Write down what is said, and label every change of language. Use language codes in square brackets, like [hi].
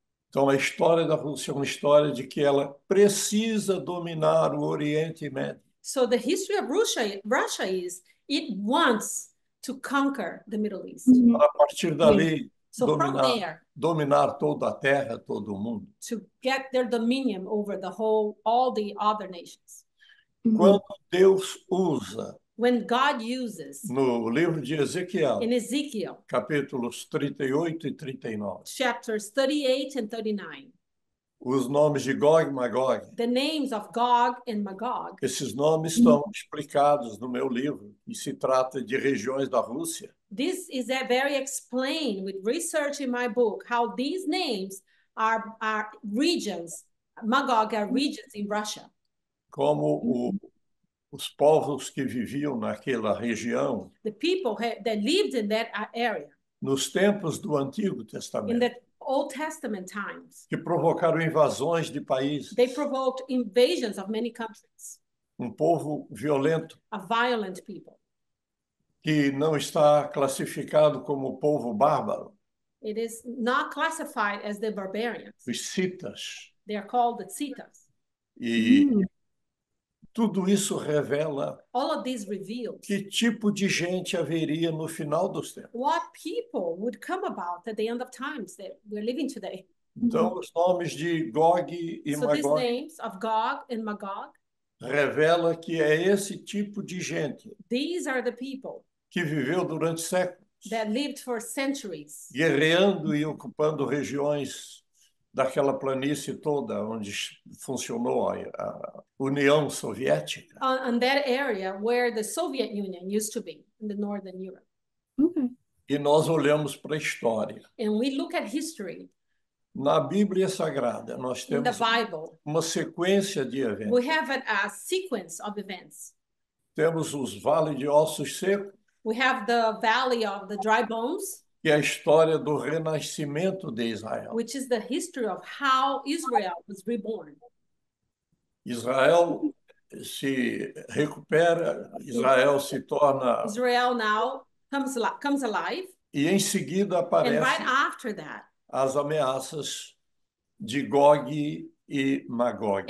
[pt] Então, a história da Rússia é uma história de que ela precisa dominar o Oriente Médio. [en] So the history of Russia is it wants to conquer the Middle East. [pt] Para a partir dali, [en] so [pt] dominar toda a terra, todo o mundo. [en] To get their dominion over all the other nations. [pt] Quando Deus usa [en] when God uses [pt] no livro de Ezequiel, [en] in Ezekiel, [pt] capítulos 38 e 39, [en] chapters 38 and 39, [pt] os nomes de Gog e Magog, [en] the names of Gog and Magog, [pt] esses nomes estão explicados no meu livro, e se trata de regiões da Rússia. [en] This is very explained with research in my book, how these names are regions, Magog are regions in Russia. [pt] Como os povos que viviam naquela região, [en] the people that lived in that area, [pt] nos tempos do Antigo Testamento, [en] in the Old Testament times, [pt] que provocaram invasões de países, [en] they provoked invasions of many countries, [pt] povo violento, [en] a violent people, [pt] que não está classificado como povo bárbaro. [en] It is not classified as the barbarians. [pt] Os citas. [en] They are called the citas. [pt] E tudo isso revela [en] all of these reveals [pt] que tipo de gente haveria no final dos tempos. [en] What people would come about at the end of times that we're living today. [pt] Então, os nomes de Gog e [en] so [pt] Magog [en] these names of Gog and Magog [pt] revela que é esse tipo de gente [en] these are the people [pt] que viveu durante séculos [en] that lived for centuries, [pt] guerreando e ocupando regiões daquela planície toda onde funcionou a União Soviética. [en] On that area where the Soviet Union used to be in the Northern Europe. Okay. [pt] E nós olhamos para a história. [en] And we look at history. [pt] Na Bíblia Sagrada, nós [en] In the [pt] temos [en] Bible, [pt] uma sequência de eventos. [en] we have a sequence of events. [pt] Temos os vales de ossos secos, [en] We have the valley of the dry bones, [pt] que é a história do renascimento de Israel. [en] which is the history of how Israel was reborn. [pt] Israel se recupera, Israel se torna... [en] Israel now comes alive. [pt] E em seguida [en] And right [pt] aparecem [en] after that, [pt] as ameaças de Gog e Magog.